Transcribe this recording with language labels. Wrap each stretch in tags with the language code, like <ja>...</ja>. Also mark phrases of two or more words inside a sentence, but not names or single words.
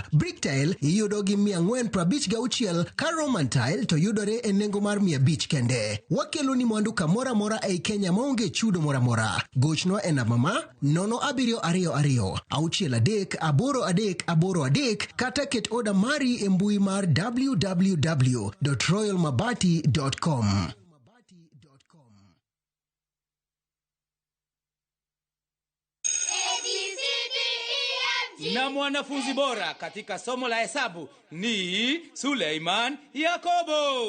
<en>Brick tile</en> <luo>iyudo gi 456, ka</luo> <en>Roman tile</en> <luo>to yudore e nengo mar 500 kende. Wakelo ni mwandu kamora mora ei Kenya maonge chudo mora mora. Gochno e namba ma 0722 6383 kata ket oda mari e mbui mar www.royalmabati.com.</luo> <sw>Na mwanafunzi bora katika somo la hesabu ni Suleiman Yakobo.</sw>